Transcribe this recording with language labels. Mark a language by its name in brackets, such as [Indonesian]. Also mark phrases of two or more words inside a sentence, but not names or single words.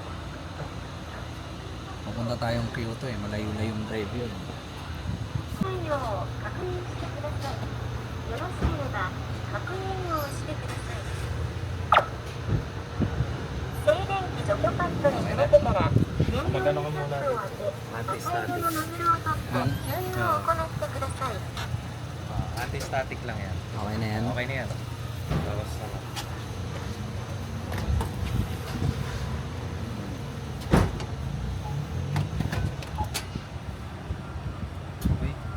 [Filipino] Pupunta tayong Kyoto eh. Malayo-layong drive yun. [Japanese] 静電気除去パッドに触れてから、燃料タンクを開け、燃料タンクを開け、燃料のノズルを取って、燃料を行ってください。 [Filipino] Anti-static lang yan. Okay na yan. Okay na yan. Tapos ano. Okay.